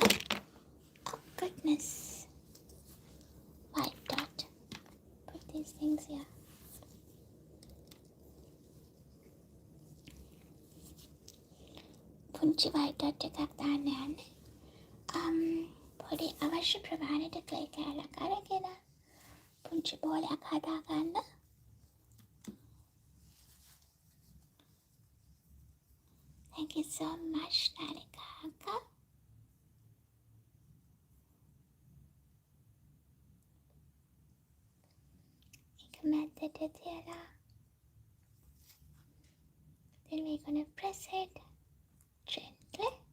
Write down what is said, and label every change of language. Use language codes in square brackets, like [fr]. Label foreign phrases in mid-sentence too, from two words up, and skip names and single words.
[en] Oh goodness. White dot. Put these things here. [si] පුංචි [en] white dot [si] එකක් දාන්න යන්නේ. පොඩි අවශ්‍ය ප්‍රමාණයට clay කෑල්ලක් අරගෙන පුංචි බෝලයක් හදාගන්න. [en] Thank you so much, Nanika. [si] එක මැද්දට තියලා. [en] Then we're gonna press it gently.